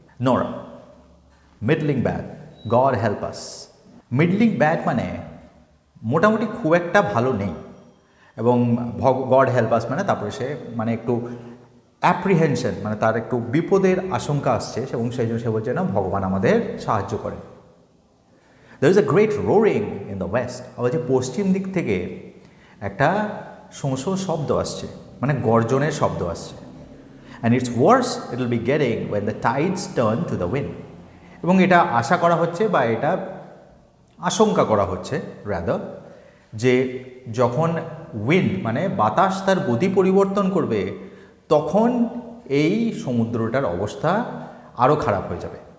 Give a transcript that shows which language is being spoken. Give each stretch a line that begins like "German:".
English: নোরা, middling bad, god help us. Middling bad
Bangla: মানে মোটামুটি খুব একটা ভালো নেই, এবং
English: god help us
Bangla: মানে তারপরে সে মানে একটু অ্যাপ্রিহেনশন, মানে তার একটু বিপদের আশঙ্কা আসছে, এবং সেই জন্য সে বলছে না ভগবান আমাদের সাহায্য করে।
English: There is a great roaring in the west.
Bangla: আবার যে পশ্চিম দিক থেকে একটা শোঁ শোঁ শব্দ আসছে,
English: মানে গর্জনের শব্দ আসছে। And it's worse it will be getting when the tides turn to the wind.
Bangla: এবং এটা আশা করা হচ্ছে বা এটা আশঙ্কা করা হচ্ছে রাদার, যে যখন উইন্ড মানে বাতাস তার গতি পরিবর্তন করবে তখন এই সমুদ্রটার অবস্থা আরও খারাপ হয়ে যাবে।